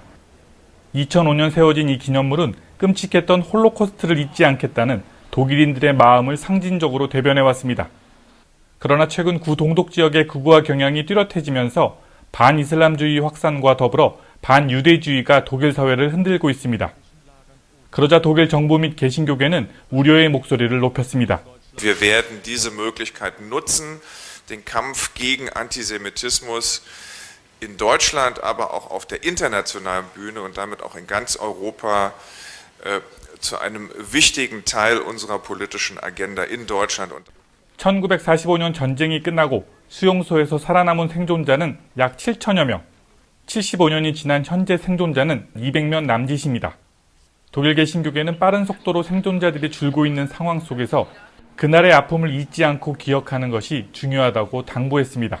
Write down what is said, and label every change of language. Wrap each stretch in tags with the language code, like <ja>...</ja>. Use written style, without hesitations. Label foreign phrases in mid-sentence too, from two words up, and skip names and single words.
<ko>2005년 세워진 이 기념물은 끔찍했던 홀로코스트를 잊지 않겠다는 독일인들의 마음을 상징적으로 대변해왔습니다. 그러나 최근 구 동독 지역의 극우화 경향이 뚜렷해지면서 반이슬람주의 확산과 더불어 반유대주의가 독일 사회를 흔들고 있습니다. 그러자 독일 정부 및 개신교계는 우려의 목소리를 높였습니다.</ko> <de>Wir werden diese Möglichkeit nutzen, den Kampf gegen Antisemitismus in Deutschland, aber auch auf der internationalen Bühne und damit auch in ganz Europa zu einem wichtigen Teil unserer politischen Agenda in Deutschland.</de> <ko>1945년 전쟁이 끝나고 수용소에서 살아남은 생존자는 약 7천여 명, 75년이 지난 현재 생존자는 200명 남짓입니다. 독일계 신교계는 빠른 속도로 생존자들이 줄고 있는 상황 속에서 그날의 아픔을 잊지 않고 기억하는 것이 중요하다고 당부했습니다.</ko>